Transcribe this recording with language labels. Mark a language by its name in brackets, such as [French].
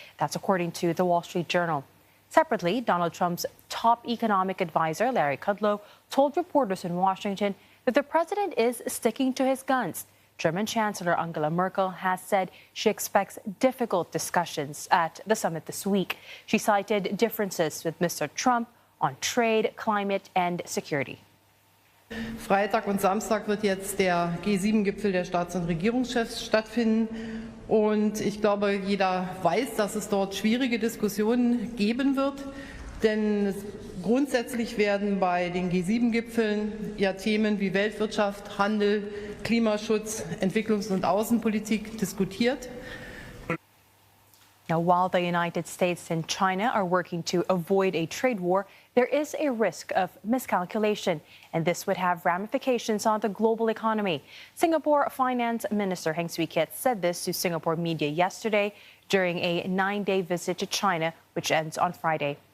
[English] That's according to the Wall Street Journal. Separately, Donald Trump's top economic advisor, Larry Kudlow, told reporters in Washington that the president is sticking to his guns. German Chancellor Angela Merkel has said she expects difficult discussions at the summit this week. She cited differences with Mr. Trump on trade, climate, and security. [German] Freitag und Samstag wird jetzt der G7-Gipfel der Staats- und Regierungschefs stattfinden. Und ich glaube, jeder weiß, dass es dort schwierige Diskussionen geben wird. Denn grundsätzlich werden bei den G7-Gipfeln ja Themen wie Weltwirtschaft, Handel, Klimaschutz, Entwicklungs- und Außenpolitik diskutiert. [English] Now, while the United States and China are working to avoid a trade war, there is a risk of miscalculation, and this would have ramifications on the global economy. Singapore Finance Minister Heng Swee Keat said this to Singapore media yesterday during a 9-day visit to China, which ends on Friday.